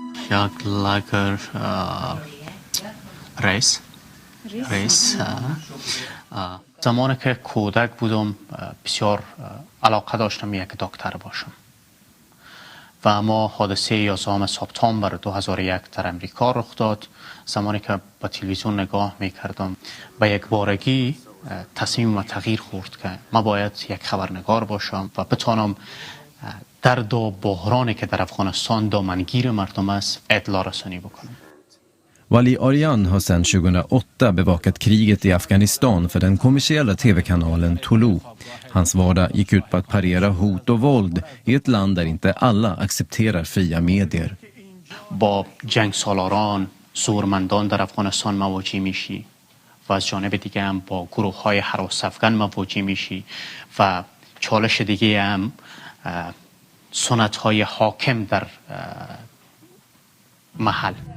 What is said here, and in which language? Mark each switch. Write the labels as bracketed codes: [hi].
[fa] یک لاگر رئیس زمانی که کودک بودم بسیار علاقه داشتم یک دکتر باشم و اما حادثه 11 سپتامبر 2001 در امریکا رخ داد. زمانی که با تلویزیون نگاه میکردم به یک بارگی تصمیم و تغییر خورد که ما باید یک خبرنگار باشم و بتوانم درد و بحرانی که در افغانستان دامنگیر مردم است اطلاع رسانی بکنم. [sv] Vali Aryan har sedan 2008 bevakat kriget i Afghanistan för den kommersiella tv-kanalen Tolo. Hans vardag gick ut på att parera hot och våld i ett land där inte alla accepterar fria medier. [fa] با جنگ سالاران، زورمندان در افغانستان مواجه میشی و از جانب دیگه هم با گروه های هراس افغان مواجه میشی و چالش دیگه هم سنت های حاکم در محل.